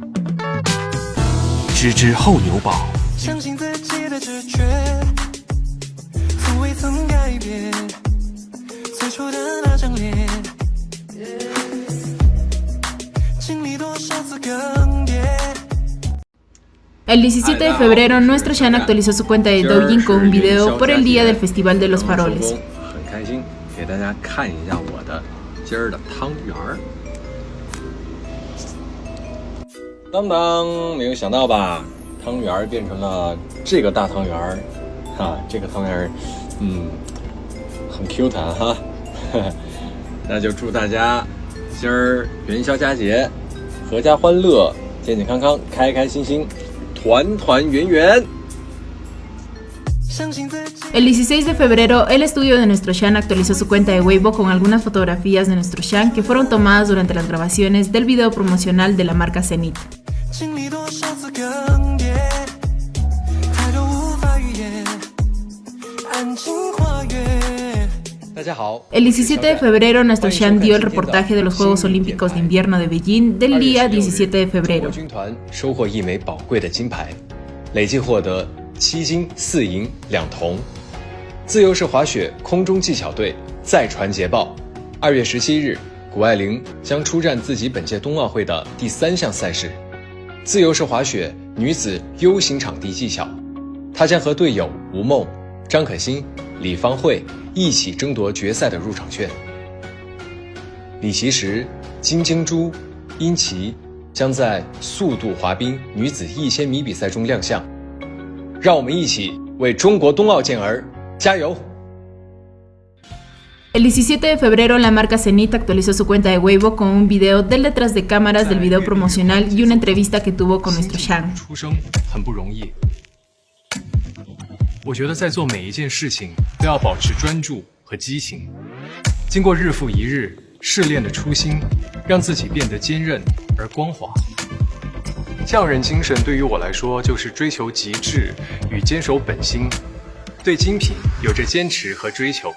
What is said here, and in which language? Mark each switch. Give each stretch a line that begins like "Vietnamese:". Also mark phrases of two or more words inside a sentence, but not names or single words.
Chinese: 芝芝厚牛堡。相信自己的直觉，从未曾改变最初的那张脸，经历多少次更迭。
Spanish: El 17 de febrero, nuestro Shan actualizó su cuenta de Douyin con un video por el día del Festival de los Faroles.
Chinese: 很开心，给大家看一下我的今儿的汤圆儿。当当，没有想到吧？汤圆儿变成了这个大汤圆儿，哈，这个汤圆儿，很 Q 弹哈。那就祝大家今儿元宵佳节，阖家欢乐，健健康康，开开心心，团团圆圆。
Spanish: El 16 de febrero, el estudio de nuestro Shan actualizó su cuenta de Weibo con algunas fotografías de nuestro Shan que fueron tomadas durante las grabaciones del video promocional de la marca Zenith. El 17 de febrero, nuestro Shan dio el reportaje de los Juegos Olímpicos de Invierno de Beijing del día 17 de febrero.
Chinese: 收获1枚宝贵的金牌，累计获得7金4银2铜。自由式滑雪空中技巧队再传捷报，2月17日谷爱凌将出战自己本届冬奥会的第3项赛事——自由式滑雪女子 U 型场地技巧。她将和队友吴梦、张可欣、李芳慧一起争夺决赛的入场券。李奇时、金晶珠、殷琦将在速度滑冰女子1000米比赛中亮相。让我们一起为中国冬奥健儿加油！
Spanish: El 17 de febrero, la marca Zenit actualizó su cuenta de Weibo con un video del detrás de cámaras del video promocional y una entrevista que tuvo con nuestro Shang.
Chinese: 出生很不容易，我觉得在做每一件事情都要保持专注和激情。经过日复一日试炼的初心，让自己变得坚韧而光滑。匠人精神对于我来说，就是追求极致与坚守本心，对精品有着坚持和追求。